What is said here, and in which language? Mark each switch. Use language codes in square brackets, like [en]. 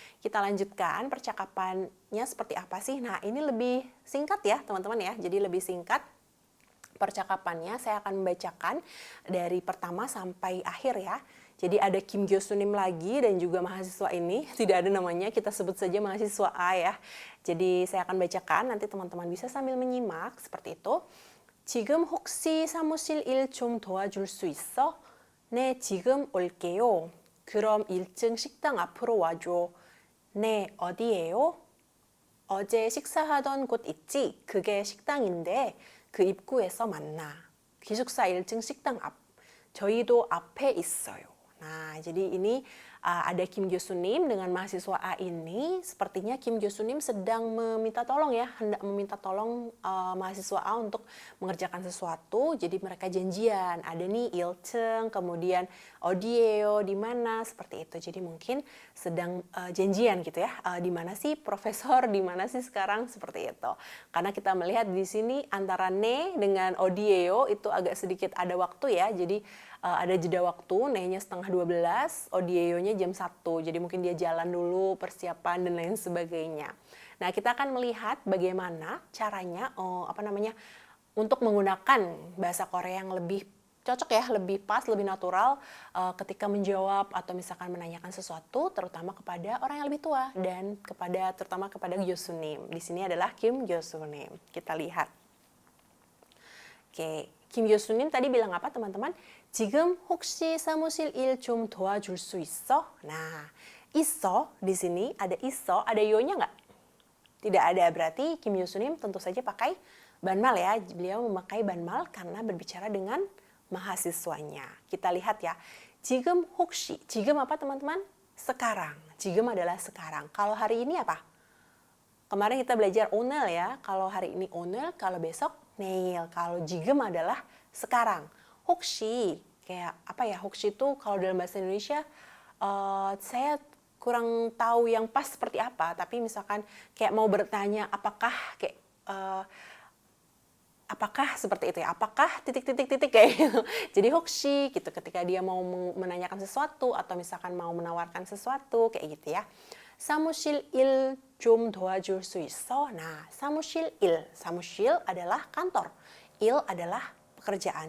[id] Kita lanjutkan percakapannya seperti apa sih? Nah, ini lebih singkat ya, teman-teman ya. Jadi lebih singkat percakapannya, saya akan membacakan dari pertama sampai akhir ya. Jadi ada Kim Gyosunim lagi dan juga mahasiswa ini, tidak ada namanya, kita sebut saja mahasiswa A ya. Jadi saya akan bacakan, nanti teman-teman bisa sambil menyimak seperti itu. [ko] 지금 혹시 사무실 일 좀 도와줄 수 있어? 네, 지금 올게요. 그럼 1층 식당 앞으로 와줘. 네, 어디예요? 어제 식사하던 곳 있지? 그게 식당인데 그 입구에서 만나. 기숙사 1층 식당 앞. 저희도 앞에 있어요. [id] Nah, jadi ini ada Kim Gyosunim dengan mahasiswa A ini. Sepertinya Kim Gyosunim sedang meminta tolong ya, hendak meminta tolong mahasiswa A untuk mengerjakan sesuatu. Jadi mereka janjian, ada nih ilcheng, kemudian odieyo, di mana, seperti itu. Jadi mungkin sedang janjian gitu ya, di mana sih profesor, di mana sih sekarang, seperti itu. Karena kita melihat di sini antara ne dengan odieyo itu agak sedikit ada waktu ya, jadi ada jeda waktu, ne-nya setengah 12, odieyo-nya jam 1. Jadi mungkin dia jalan dulu, persiapan dan lain sebagainya. Nah, kita akan melihat bagaimana caranya untuk menggunakan bahasa Korea yang lebih cocok ya, lebih pas, lebih natural ketika menjawab atau misalkan menanyakan sesuatu terutama kepada orang yang lebih tua dan terutama kepada Gyosunim. Di sini adalah Kim Gyosunim. Kita lihat. Oke, Kim Gyosunim tadi bilang apa teman-teman? [ko] 지금 혹시 사무실 일 좀 도와줄 수 있어? [id] Nah, 있어 di sini ada 있어, ada yo-nya nggak? Tidak ada, berarti Kim Gyosunim tentu saja pakai banmal ya. Beliau memakai banmal karena berbicara dengan mahasiswanya. Kita lihat ya. [ko] 지금 혹시, 지금 [id] apa teman-teman? Sekarang. 지금 adalah sekarang. Kalau hari ini apa? Kemarin kita belajar 오늘 ya. Kalau hari ini 오늘, kalau besok 내일. Kalau 지금 adalah sekarang. 혹시, kayak apa ya? 혹시 itu kalau dalam bahasa Indonesia saya kurang tahu yang pas seperti apa, tapi misalkan kayak mau bertanya apakah kayak apakah seperti itu ya, apakah titik-titik-titik kayak gitu. Jadi 혹시 gitu ketika dia mau menanyakan sesuatu atau misalkan mau menawarkan sesuatu kayak gitu ya. [ko] 사무실 일 좀 도와줄 수 있어? [id] Nah, 사무실 일, 사무실 adalah kantor, 일 adalah pekerjaan.